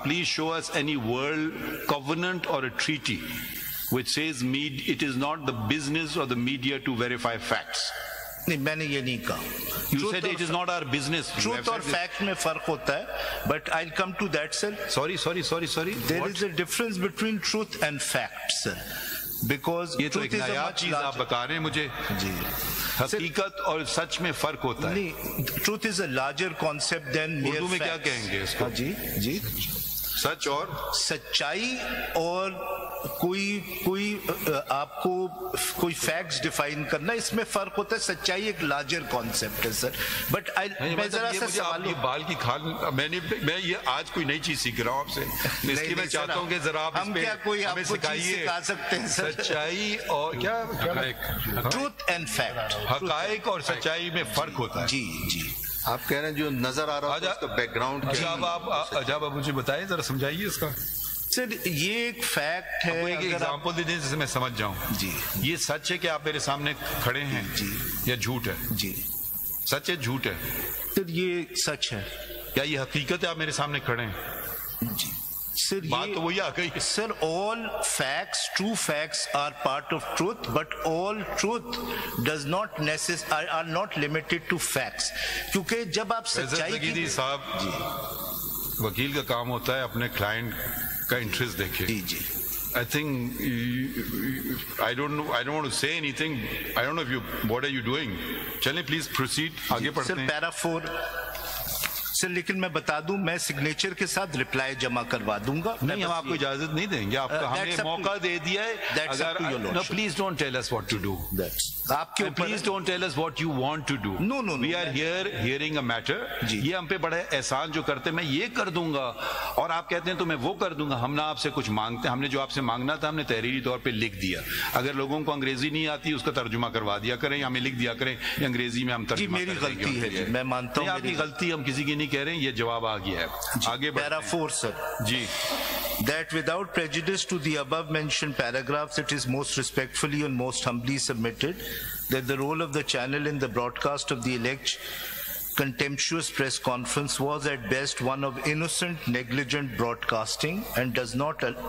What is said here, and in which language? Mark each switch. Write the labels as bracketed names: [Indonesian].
[English] Please show us any world covenant or a treaty which says it is not the business of the media to verify facts. [Urdu] نہیں میں نے یہ نہیں کہا. [English] You said it is not our business. [Urdu] Truth اور fact میں فرق ہوتا ہے, [English] but I'll come to that, sir. Sorry. There is a difference between truth and fact, sir. Because [Urdu] یہ تو ایک نایاب چیز آپ بتا رہے ہیں مجھے. جی حقیقت اور سچ میں فرق ہوتا ہے. Truth is a larger concept than mere facts. Urdu میں کیا کہیں گے اس کو؟ جی سچ اور سچائی اور کوئی آپ کو کوئی فیکٹس ڈیفائن کرنا, اس میں فرق ہوتا ہے. سچائی ایک لارجر کانسیپٹ ہے سر. بٹ میں ذرا سا سوال, بال کی کھال, میں یہ آج کوئی نئی چیز سیکھ رہا ہوں آپ سے, اس لیے میں چاہتا ہوں کہ ذرا آپ ہم کیا کوئی آپ کو چیز سکھا سکتے ہیں سر. سچائی اور کیا [English] truth and fact, [Urdu] حقائق اور سچائی میں فرق ہوتا ہے. جی آپ کہہ رہے ہیں جو نظر آ رہا ہے اس کا بیک گراؤنڈ. جب آپ مجھے بتائیں, ذرا سمجھائیے اس کا. سر یہ ایک فیکٹ ہے, ایک ایگزامپل دے دیں جسے میں سمجھ جاؤں. جی یہ سچ ہے کہ آپ میرے سامنے کھڑے ہیں, جی یا جھوٹ ہے؟ جی سچ ہے جھوٹ ہے؟ سر یہ سچ ہے. کیا یہ حقیقت ہے آپ میرے سامنے کھڑے ہیں؟ جی سر بات تو وہی آ گئی. [English] Sir all facts, true facts are part of truth, but all truth does not are not limited to facts. [Urdu] کیونکہ جب آپ سچائی کی صاحب وکیل کا کام ہوتا ہے اپنے کلائنٹ کا انٹرسٹ دیکھے. [English] جی I think I don't want to say anything. I don't know if what are you doing. [Urdu] چلیں پلیز [English] proceed, [Urdu] آگے پڑھتے ہیں. [English] Para 4 [Urdu] سر لیکن میں بتا دوں میں سگنیچر کے ساتھ رپلائی جمع کروا دوں گا. نہیں ہم آپ کو اجازت نہیں دیں گے, آپ کو ہم نے موقع دے دیا ہے. [English] اگر please don't tell us what to do, [Urdu] آپ کے [English] Please don't tell us what you want to do. No we are here hearing a matter. [Urdu] یہ ہم پہ بڑا احسان جو کرتے میں یہ کر دوں گا اور آپ کہتے ہیں تو میں وہ کر دوں گا. ہم نہ آپ سے کچھ مانگتے, ہم نے جو آپ سے مانگنا تھا ہم نے تحریری طور پہ لکھ دیا. اگر لوگوں کو انگریزی نہیں آتی اس کا ترجمہ کروا دیا کریں, ہمیں لکھ دیا کریں انگریزی میں, ہم ترجمہ. میری غلطی ہے, میں مانتا ہوں آپ کی غلطی, ہم کسی کی نہیں کہہ رہے ہیں. یہ جواب آ گیا ہے. آگے پیرا 4 سر. جی. [English] That without prejudice to the above mentioned paragraphs, it is most respectfully and most humbly submitted that the role of the channel in the broadcast of the alleged contemptuous press conference was at best one of innocent, negligent broadcasting and does not